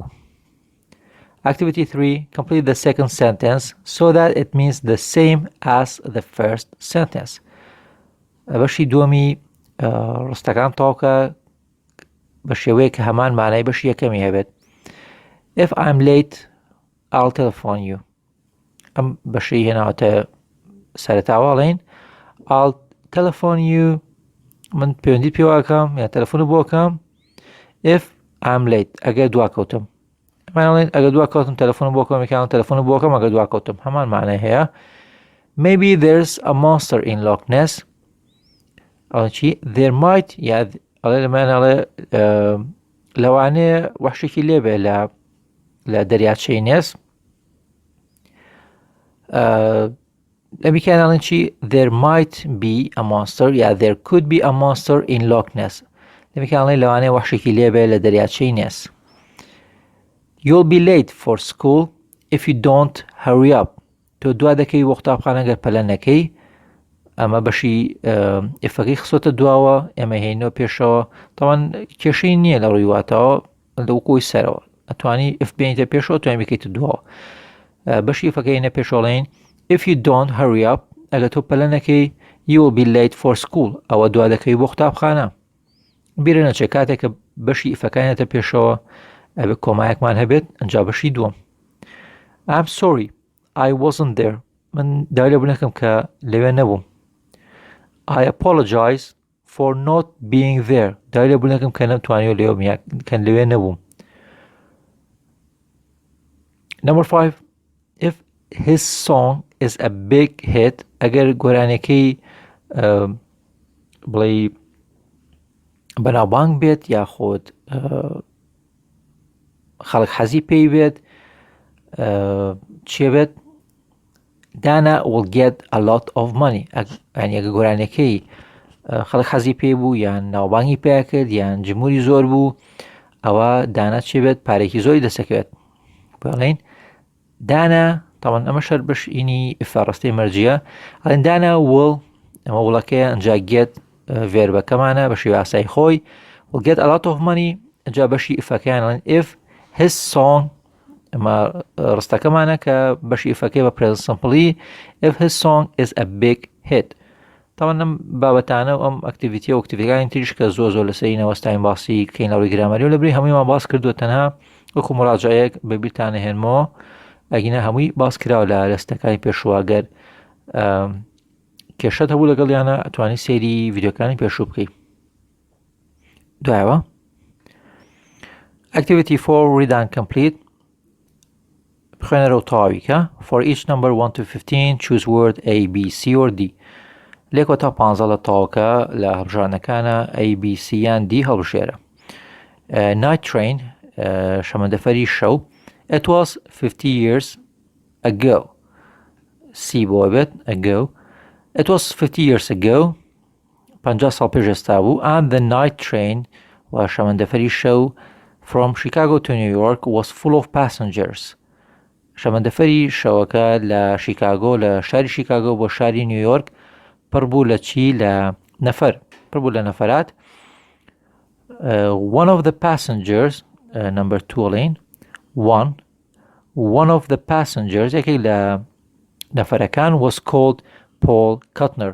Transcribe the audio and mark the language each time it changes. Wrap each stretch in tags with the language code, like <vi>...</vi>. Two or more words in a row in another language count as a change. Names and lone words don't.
<en>Activity 3 complete the second sentence so that it means the same as the first sentence.</en> <ckb>بەشی دووەمی ڕستەکان تاوکە بە شێوەیە کە هەمان مانای بەشی یەکەمی هەبێت.</ckb> <en>If I'm late I'll telephone you.</en> <ckb>ئەم بەشی هێناوەتە سەرەتاواڵێن</ckb> <en>I'll telephone you</en> <ckb>من پەیوەندیت پێواکەم یا تەلەفۆنت بۆکەم</ckb> <en>if I'm late</en> <ckb>ئەگەر دوا کەوتم. ئەمانڵێن ئەگەر دوا کەوتم تەلەفۆنت بۆکەم یەکیان تەلەفۆنت بۆکەم ئەگەر دوا کەوتم هەمان مانای هەیە.</ckb> <en>Maybe there's a monster in Loch Ness.</en> <ckb>ئەڵێن چی</ckb> <en>there might</en> <ckb>یا ئەڵێ لەمانەڵێ لەوانەیە وەحشێکی لێبێ لە دەریاچەی نێس. ئەمیکانڵێن چی</ckb> <en>there might be a monster یا there could be a monster in Loch Ness.</en> <ckb>ئەمیکانڵێن لەوانەیە وەحشێکی لێبێ لە دەریاچەی نێس.</ckb> <en>You'll be late for school if you don't hurry up.</en> <ckb>تۆ دوا دەکەی بۆ قوتابخانە گەر پەلە نەکەی. ئەمە بەشی ئفەکەی خسۆتە دواوە ئێمە هێنەوە پێشەوە تاوان کێشەی نییە لە ڕووی واتەوە لەوکۆی سەرەوە ئەتوانی ئف بێنیتە پێشەوە توانین بکەیتە دواوە. بەشی ئفەکەی هێنە پێشەڵێن</ckb> <en>if you don't hurry up</en> <ckb>ئەگەر تۆ پەلە نەکەی</ckb> <en>you will be late for school</en> <ckb>ئەوە دوا دەکەی بۆ قوتابخانە. بیرە نەچێ کاتێک کە بەشی ئفەکانێتە پێشەوە ئەبێ کۆمایەکمان هەبێت ئەنجا بەشی دووەم.</ckb> <en>I'm sorry I wasn't there</en> <ckb>من داوای لێبوور دەکەم کە لەوێ نەبووم.</ckb> <en>I apologize for not being there</en> <ckb>داوای لێبوور دەکەم کە نەمتوانیوە لەوێ نەبووم.</ckb> <en>Number 5 if his song is a big hit</en> <ckb>ئەگەر گۆرانەکەی بڵێ بەناوبانگ بێت یاخۆت خەڵک حەزی پێی بێت چێ بێت</ckb> <en>Dana will get a lot of money.</en> <ckb>یعنی ئەگە گۆرانەکەی خەڵک حەزی پێی بوو یان ناوبانگی پێیا کرد یان جمهوری زۆر بوو ئەوە دانا چێ بێت پارێکی زۆری دەسەکەوێت. بڵێن دانا تاوان ئەمە شەر بەشینی ئفاڕستەی مەرجیە ئەڵێن دانا will ئەمە وڵەکەیە ئەنجا get ڤێربەکەمانە بە شێوەی ئاسایی خۆی</ckb> <en>will get a lot of money</en> <ckb>ئەنجا بەشی ئفەکەیان ئەڵێن</ckb> <en>if his song</en> <ckb>ئەمە ڕستەکەمانە کە بەشی ئفەکەی بە</ckb> <en>present simply if his song is a big hit.</en> <ckb>تاوان ئەم بابەتانە و ئەم ئەکتیڤیتیە و ئەکتیڤیتەکانی تریش کە زۆر لەسەری نەوەستاین باسی کەین لەڕووی گرامەری و لەبری هەموویمان باس کردووە تەنها وەکو مراجعەیەک بە بیرتانە هێنمەوە ئەگینە هەمووی باس کراوە لە ڕستەکانی پێشواگەر کێشەت هەبوو لەگەڵیانە ئەتوانی سێری ڤیدیۆکانی پێشوو بکەیت.</ckb> <en>دوایەوە Activity 4 read and complete</en> <ckb>بخوێنەرەوە تەواویکە</ckb> <en>For each number 1 to 15 choose word A, B, C or D.</en> <ckb>لێکۆ تا 15 لە تەواوکە لە هەڵبژارنەکانە A, B, C یان D هەڵبژێرە.</ckb> <en>Night train</en> <ckb>شەمەندەفەری شەو.</ckb> <en>It was 50 years ago.</en> <ckb>سی بۆ بێت</ckb> <en>ago. It was 50 years ago.</en> <ckb>50 ساڵ پێش ئێستا بوو.</ckb> <en>And the night train</en> <ckb>و شەمەندەفەری شەو</ckb> <en>from Chicago to New York was full of passengers.</en> <ckb>شەمەندەفەری شەوەکە لە شیکاگۆ لە شاری شیکاگۆ بۆ شاری نیویۆرک پڕ بوو لە چی لە نەفەر پڕ بوو لە نەفەرات.</ckb> <en>One of the passengers number 2 لین one of the passengers</en> <ckb>یەکێک لە نەفەرەکان</ckb> <en>was called Paul Kuttner.</en>